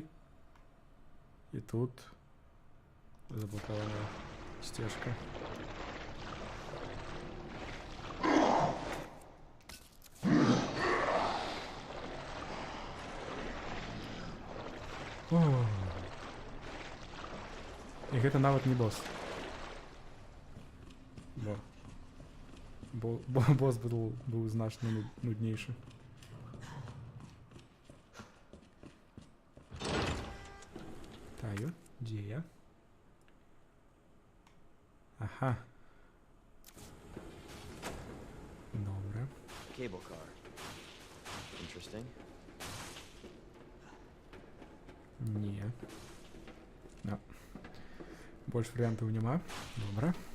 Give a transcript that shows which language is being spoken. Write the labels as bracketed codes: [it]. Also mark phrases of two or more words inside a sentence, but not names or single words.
[uk] І тут заблокована стежка. О. [be] І гэта нават не босс. Бо босс быў значна нуднейшы. [ru] Таю, где я? [uk] Ага. Добре. [en] Cable car. Interesting. [uk] Не. [ru] Да. Больше вариантов нема. Добре.